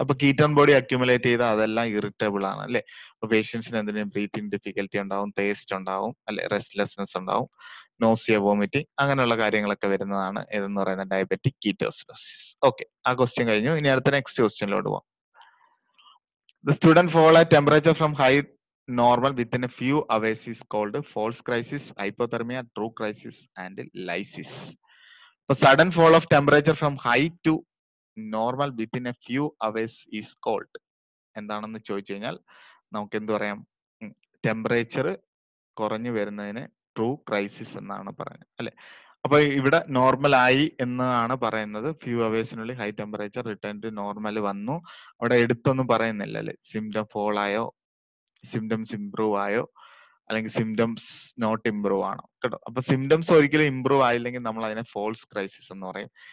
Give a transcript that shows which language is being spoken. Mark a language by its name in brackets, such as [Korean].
[Malayalam] അപ്പൊ ketone body accumulate ചെയ്താൽ അതെല്ലാം ഇറിറ്റബിൾ ആണ് അല്ലെ. അപ്പൊ പേഷ്യൻസിന് എന്തെങ്കിലും ബ്രീത്തിങ് ഡിഫിക്കൽറ്റി ഉണ്ടാവും, ടേസ്റ്റ് ഉണ്ടാവും അല്ലെ, റെസ്റ്റ്ലെസ്നെസ് ഉണ്ടാവും, നോസിയ, വോമിറ്റിംഗ് അങ്ങനെയുള്ള കാര്യങ്ങളൊക്കെ വരുന്നതാണ് ഏതെന്ന് പറയുന്നത് ഡയബറ്റിക് കീറ്റോസിഡോസിസ്. ഓക്കെ, ആ ക്വസ്റ്റ്യൻ കഴിഞ്ഞു. ഇനി അടുത്ത നെക്സ്റ്റ് ക്വസ്റ്റ്യനിലോട്ട് പോവാം. [English] The student fall at temperature from high normal within a few hours is called false crisis, hypothermia, true crisis, and lysis. So sudden fall of temperature from high to normal within a few hours is called [Malayalam] എന്താണെന്ന് ചോദിച്ചു കഴിഞ്ഞാൽ നമുക്ക് എന്ത് പറയാം? Temperature കുറഞ്ഞു വരുന്നതിന് true crisis എന്നാണ് പറയുന്നത് അല്ലെ. അപ്പൊ ഇവിടെ നോർമൽ ആയി എന്നാണ് പറയുന്നത്. Few അവേഴ്സിനുള്ളിൽ high temperature return to normal വന്നു. അവിടെ എടുത്തൊന്നും പറയുന്നില്ല അല്ലെ. സിംറ്റം ഫോൾ ആയോ, സിംറ്റംസ് ഇംപ്രൂവ് ആയോ, അല്ലെങ്കിൽ സിംറ്റംസ് നോട്ട് ഇംപ്രൂവ് ആണോ കേട്ടോ. അപ്പൊ സിംറ്റംസ് ഒരിക്കലും ഇംപ്രൂവ് ആയില്ലെങ്കിൽ നമ്മൾ അതിനെ ഫോൾസ് ക്രൈസിസ് എന്ന് പറയും.